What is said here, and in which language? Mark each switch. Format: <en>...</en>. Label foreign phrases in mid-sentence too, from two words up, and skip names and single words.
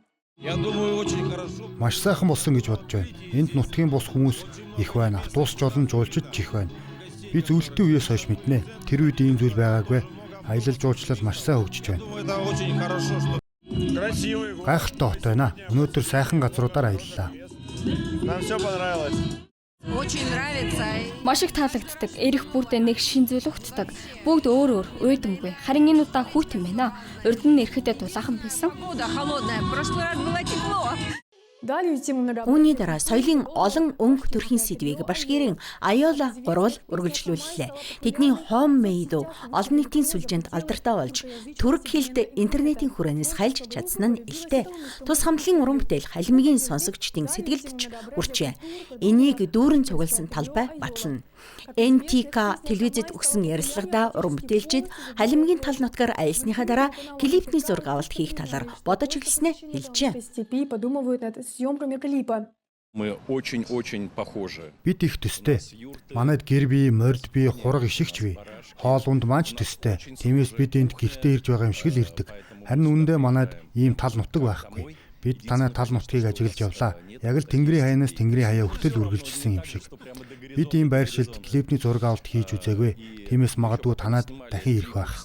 <mn>Маш сайхан болсон гэж бодож байна. Энд нутгийн бус хүмүүс их байна. Автобус жолон жуулчид ч их байна. Би зөвлөлтийн үеэс хойш мэднэ. Тэр үед ийм зүйл байгаагүй. Аялал жуулчлал маш сайн хөгжиж байна. Гайхалтай хот байна. Өнөөдөр сайхан газруудаар аяллаа.</mn> <ru>Нам все понравилось. Очень нравится.</ru> <mn>Маш их таалагддаг. Эрэх бүрдээ нэг шин зүйл ухтдаг. Бүгд өөр өөр уйдамгүй. Харин энэ удаа хүйтэн байна. Урд нь эрэхтэй дулаахан байсан.</mn> <ru>Погода холодная. В прошлый раз было тепло. Далее тему на</ru> <mn>Үүний дараа соёлын олон өнгө төрхийн сэдвийг башкирын Аяла гурвал үргэлжлүүллээ. Тэдний homemade олон нийтийн сүлжээнд алдартай болж түрк хэлд интернетийн хүрээнээс хайлж чадсан нь илтэй. Тус хамтлагийн уран бүтээл халимгийн сонсогчдын сэтгэлд ч хүрчээ. Энийг дүүрэн цугласан талбай батлана. NTK телевизэд өгсөн ярилцлагада уран бүтээлчид халимгийн тал нутгаар аялсныхаа дараа клипний зураг авалт хийх талаар бодож эхэлснээ хэлжээ.</mn> <ru>степи подумывают над съемками клипа. Мы очень-очень похожи.</ru> <mn>Бид их төстэй. Манайд гэр бие, морд бие, хураг ишигч бие. Хоол унд маань ч төстэй. Тиймээс бид энд гэртээ ирж байгаа юм шиг л ирдэг. Харин үүндээ манайд ийм тал нутаг байхгүй. Бид танай тал нутгийг ажиглаж явлаа. Яг л Тэнгэрийн хаянаас Тэнгэрийн хаяа хүртэл үргэлжилсэн юм шиг. Бид ийм байршилд клипний зураг авалт хийж үзээгүй. Тиймээс магадгүй танад дахин ирэх байх.</mn>